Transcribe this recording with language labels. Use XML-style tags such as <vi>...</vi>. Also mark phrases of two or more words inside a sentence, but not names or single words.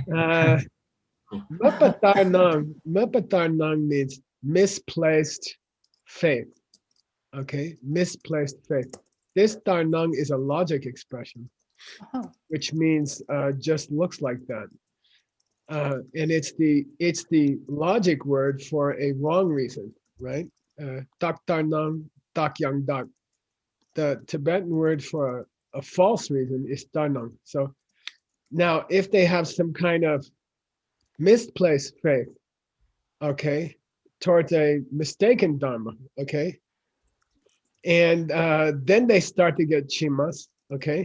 <bo>Mapatar nang</bo> <en>means misplaced faith. Okay, misplaced faith. This tarnang is a logic expression. Uh-huh. which means just looks like that. And it's the logic word for a wrong reason, right?</en> <bo>Tak tar nang, tak yang dak.</bo> <en>The Tibetan word for a false reason is tarnang. So now, if they have some kind of misplaced faith, okay, towards a mistaken dharma, okay, and then they start to get chimas, okay.</en>